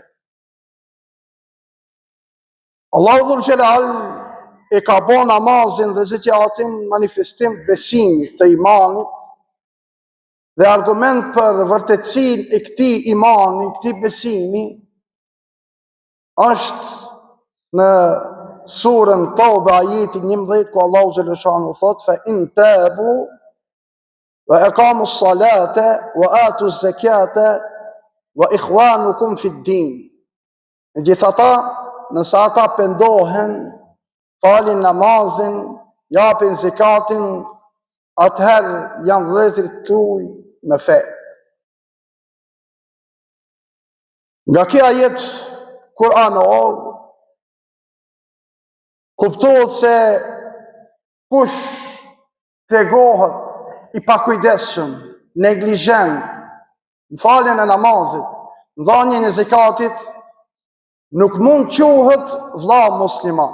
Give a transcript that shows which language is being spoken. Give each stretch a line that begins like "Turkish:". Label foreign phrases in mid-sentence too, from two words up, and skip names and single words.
Albanian: Allahu Dhul Xhelal e ka bën namazin dhe zekatin manifestim besimit të imanit dhe argument për vërtetësinë e këtij imani, këtij besimi, është në surën Taube ajetin 11, ku Allahu Xheleshanuhu thot:
Arabic: فإن تابوا وأقاموا الصلاة وآتوا الزكاة فإخوانكم في الدين.
Albanian: Megjithatë, nëse ata pendohen, falin namazin, japin zekatin, atëherë janë vëllezërit tuaj në fe. Nga kjo ajet kuranor kuptohet se kush tregohet i pakujdesshëm, neglizhent në faljen e namazit, në dhënien e zekatit, nuk mund quhet vëlla musliman.